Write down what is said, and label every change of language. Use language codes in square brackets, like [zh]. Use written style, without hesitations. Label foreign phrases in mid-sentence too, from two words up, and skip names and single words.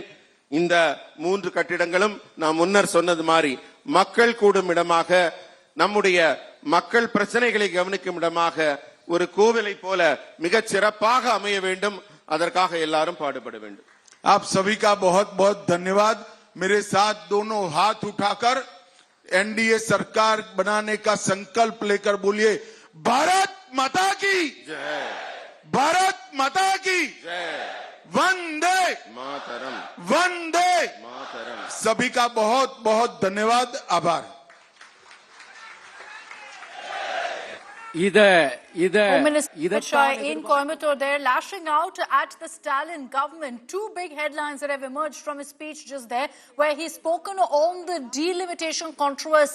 [ta] இந்த 3 கட்டிடங்களும் நான் முன்னர் சொன்னது மாதிரி மக்கள் கூடும் இடமாக, நம்முடைய மக்கள் பிரச்சனைகளை கவனிக்கும் இடமாக, ஒரு கோவிலை போல மிகச் சிறப்பாக அமைய வேண்டும்। அதற்காக எல்லாரும் பாடுபட வேண்டும்। [hi] आप सभी का बहुत बहुत धन्यवाद। मेरे साथ दोनों हाथ उठाकर एनडीए सरकार बनाने का संकल्प लेकर बोलिए, भारत माता की जय, भारत माता की जय, वंदे मातरम, वंदे मातरम। सभी का बहुत बहुत धन्यवाद, आभार। [en] Home Minister Amit Shah in Coimbatore there lashing out at the Stalin government. 2 big headlines that have emerged from his speech just there, where he's spoken on the delimitation controversy.